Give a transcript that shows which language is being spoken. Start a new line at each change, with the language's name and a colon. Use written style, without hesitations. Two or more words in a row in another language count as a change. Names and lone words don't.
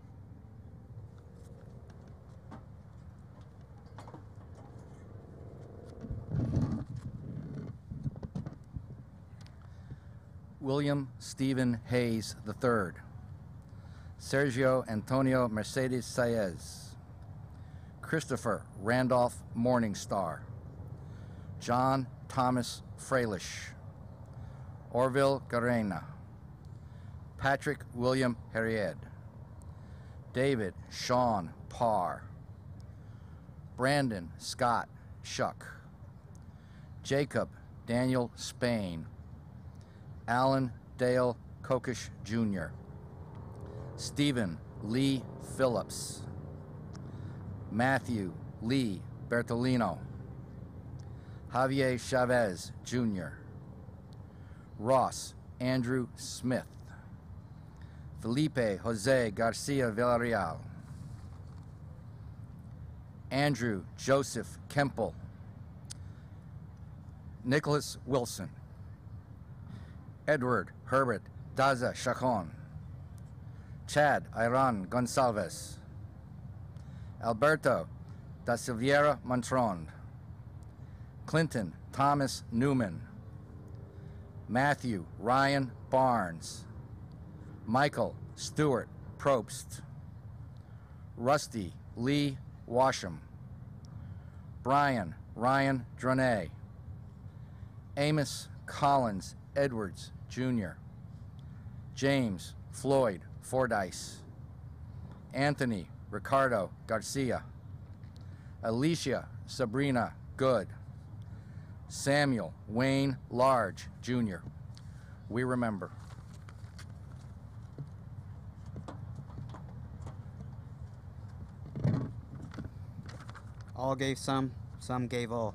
English: William Stephen Hayes III, Sergio Antonio Mercedes Saez, Christopher Randolph Morningstar, John Thomas Freilish, Orville Garena, Patrick William Harriet, David Sean Parr, Brandon Scott Shuck, Jacob Daniel Spain, Alan Dale Kokish Jr., Stephen Lee Phillips, Matthew Lee Bertolino, Javier Chavez Jr., Ross Andrew Smith, Felipe Jose Garcia Villarreal, Andrew Joseph Kemple, Nicholas Wilson, Edward Herbert Daza Chacon, Chad Iran Gonsalves, Alberto da Silveira Montrond, Clinton Thomas Newman, Matthew Ryan Barnes, Michael Stewart Probst, Rusty Lee Washam, Brian Ryan Dronay, Amos Collins Edwards Jr., James Floyd Fordyce, Anthony Ricardo Garcia, Alicia Sabrina Good, Samuel Wayne Large Jr. We remember. All gave some gave all.